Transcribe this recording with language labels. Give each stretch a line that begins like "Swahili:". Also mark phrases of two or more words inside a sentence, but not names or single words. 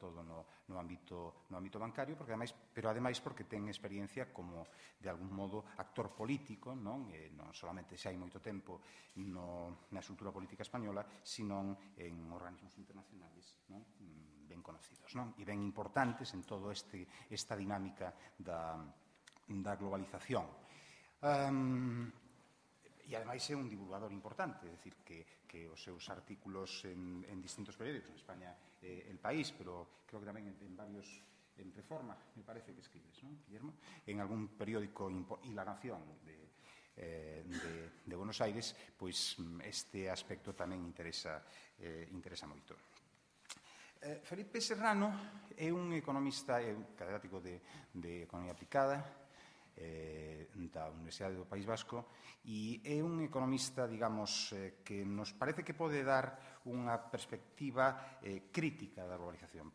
Galician: todo no ámbito bancario, pero ademais porque ten experiencia como, de algún modo, actor político, non solamente xa hai moito tempo na estrutura política española, sino en organismos internacionales ben conocidos e ben importantes en toda esta dinámica da globalización. E, ademais, é un divulgador importante, é dicir, que os seus artículos en distintos periódicos, en España El País, pero creo que tamén en varios... en Reforma,
Spanish: me parece que escribes, ¿no, Guillermo? En algún periódico y La Nación de Buenos Aires,
Galician: pois este aspecto tamén interesa moito. Felipe Serrano é un economista, é un catedrático de Economía Aplicada da Universidade do País Vasco e é un economista, digamos, que nos parece que pode dar unha perspectiva crítica da globalización.